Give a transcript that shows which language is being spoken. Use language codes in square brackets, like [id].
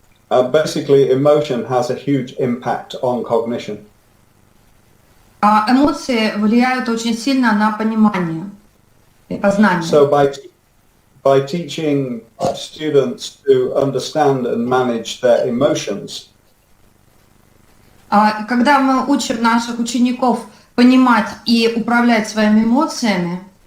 [en] Basically, emotion has a huge impact on cognition. [ru] Эмоции влияют очень сильно на понимание и познание. [en] So by teaching students to understand and manage their emotions, [ru] когда мы учим наших учеников понимать и управлять своими эмоциями,